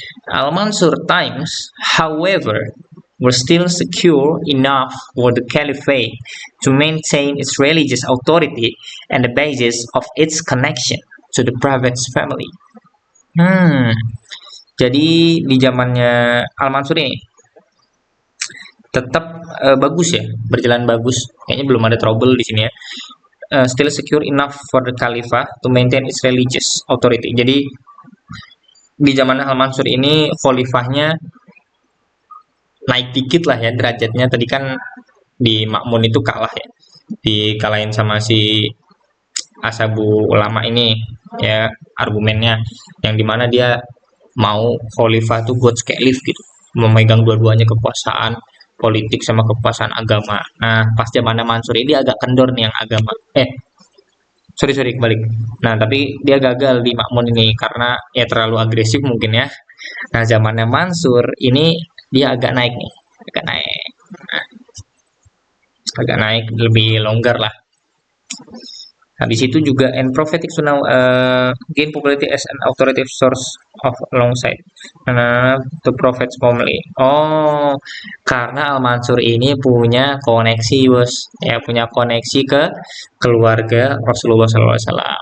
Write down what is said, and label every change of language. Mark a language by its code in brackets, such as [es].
[en] Al-Mansur times, however, were still secure enough for the caliphate to maintain its religious authority and the basis of its connection to the prophet's family. [id] Jadi di zamannya Al-Mansur ini tetap bagus ya, berjalan bagus. Kayaknya belum ada trouble di sini ya. [en] Still secure enough for the Khalifah to maintain its religious authority. [id] Jadi di zaman Al-Mansur ini khalifahnya naik dikit lah ya derajatnya. Tadi kan di Makmun itu kalah ya, dikalahin sama si Asabu Ulama ini ya argumennya, yang dimana dia mau khalifah tuh God's caliph gitu, memegang dua-duanya kekuasaan politik sama kekuasaan agama. Nah pas zaman Mansur ini agak kendor nih yang agama. Sorry kebalik. Nah tapi dia gagal di Makmun ini karena ya terlalu agresif mungkin ya. Nah zamannya Mansur ini dia agak naik nih, agak naik, nah, agak naik lebih longgar lah. Habis itu juga [en] and prophetic sunnah gain popularity as an authoritative source of alongside the prophet's family. [id] Oh, karena Al-Mansur ini punya koneksi bos, ya punya koneksi ke keluarga Rasulullah SAW.